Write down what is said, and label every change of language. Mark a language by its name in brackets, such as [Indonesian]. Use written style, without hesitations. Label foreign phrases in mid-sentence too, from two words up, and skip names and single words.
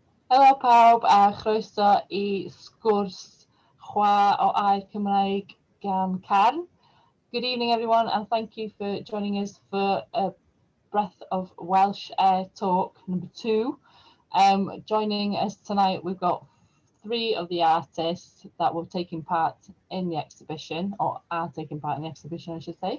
[Welsh] Helo pawb a chroeso I Sgwrs Chwa o Aer Cymreig gan CARN. [English] Good evening everyone and thank you for joining us for a Breath of Welsh talk number 2. Joining us tonight we've got 3 of the artists that were taking part in the exhibition, or are taking part in the exhibition I should say.